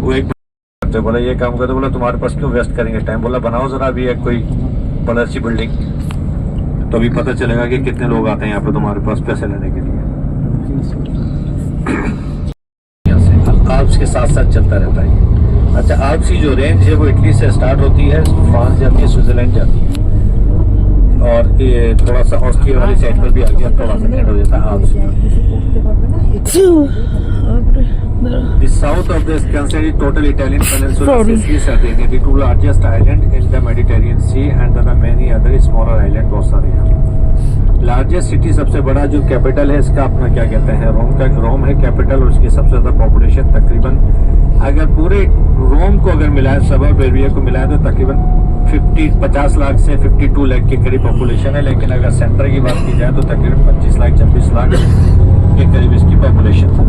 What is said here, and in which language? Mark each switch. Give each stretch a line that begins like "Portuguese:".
Hindi: वो एक तो बोला ये काम करते, बोला तुम्हारे पास क्यों वेस्ट करेंगे टाइम, बोला बनाओ जरा अभी एक कोई बड़ी अच्छी बिल्डिंग, तो अभी पता चलेगा कि कितने लोग आते हैं यहाँ पे तुम्हारे पास पैसे लेने के लिए। आल्प्स के साथ साथ चलता रहता है। अच्छा, आल्प्स की जो रेंज है वो इटली से स्टार्ट होती है, फ्रांस जाती है, स्विट्जरलैंड जाती है, और ये थोड़ा सा ऑस्ट्रिया वाली साइड पर भी आगे थोड़ा सा एंड हो जाता है Alps.
English: The south of this considered total Italian peninsula Sicily, Sardinia, the two largest island in the Mediterranean Sea, and there are many other smaller island,
Hindi: बहुत सारे हैं। लार्जेस्ट सिटी, सबसे बड़ा जो कैपिटल है इसका अपना क्या कहते हैं, रोम है कैपिटल, और उसकी सबसे ज्यादा पॉपुलेशन तकरीबन, अगर पूरे रोम को अगर मिलाए, सबब एरिया को मिलाए तो तकरीबन 50 लाख से 52 लाख के करीब पॉपुलेशन है। लेकिन अगर सेंटर की बात की जाए तो तकरीबन 25 लाख 26 लाख के करीब इसकी पॉपुलेशन है।